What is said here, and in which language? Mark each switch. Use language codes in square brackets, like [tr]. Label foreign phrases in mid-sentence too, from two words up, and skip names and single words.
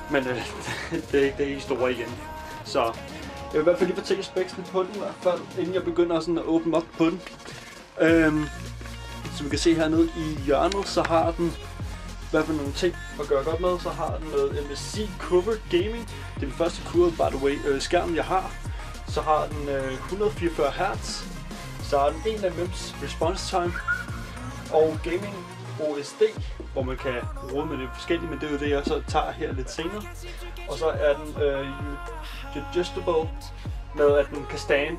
[da] Men det er ikke det store igen. Så jeg vil i hvert fald lige fortælle spæksene på den, i hvert fald, inden jeg begynder sådan at åbne op på den. Som vi kan se hernede i hjørnet, så har den i hvert fald nogle ting at gøre godt med. Så har den noget MSI Curved Gaming. Det er den første Curved, [en] by the way, [da] skærm jeg har. Så har den 144 Hz. Så har den 1 MM's [en] response time. [da] Og Gaming OSD, hvor man kan rode med det forskellige, men det er jo det, jeg så tager her lidt senere. Og så er den adjustable med, at den kan stand.